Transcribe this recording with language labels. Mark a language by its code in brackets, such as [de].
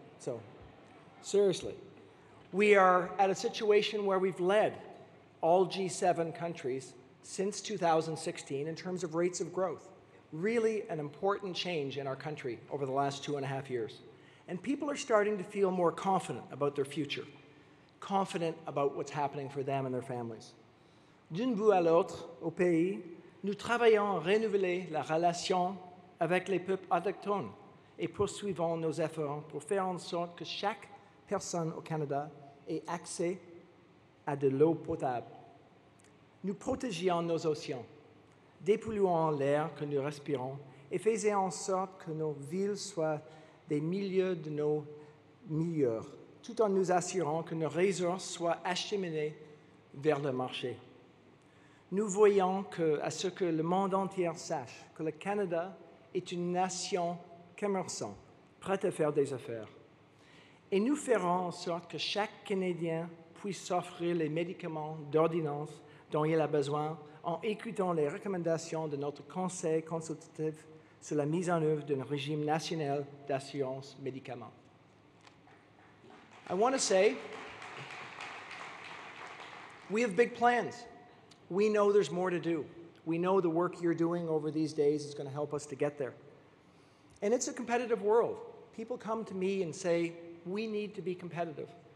[en] So, seriously. We are at a situation where we've led all G7 countries since 2016 in terms of rates of growth. Really an important change in our country over the last 2.5 years. And people are starting to feel more confident about their future, confident about what's happening for them and their families. [fr] D'une bout à l'autre, au pays, nous travaillons à renouveler la relation avec les peuples autochtones et poursuivons nos efforts pour faire en sorte que chaque personne au Canada ait accès à de l'eau potable. Nous protégeons nos océans, dépolluons l'air que nous respirons et faisons en sorte que nos villes soient des milieux de nos meilleurs, tout en nous assurant que nos ressources soient acheminées vers le marché. Nous voyons à ce que le monde entier sache que le Canada est une nation commerçante, prête à faire des affaires. Et nous ferons en sorte que chaque Canadien puisse s'offrir les médicaments d'ordonnance dont il a besoin en écoutant les recommandations de notre Conseil consultatif sur la mise en œuvre d'un régime national d'assurance médicaments. [en] I want to say, we have big plans. We know there's more to do. We know the work you're doing over these days is going to help us to get there. And it's a competitive world. People come to me and say, we need to be competitive.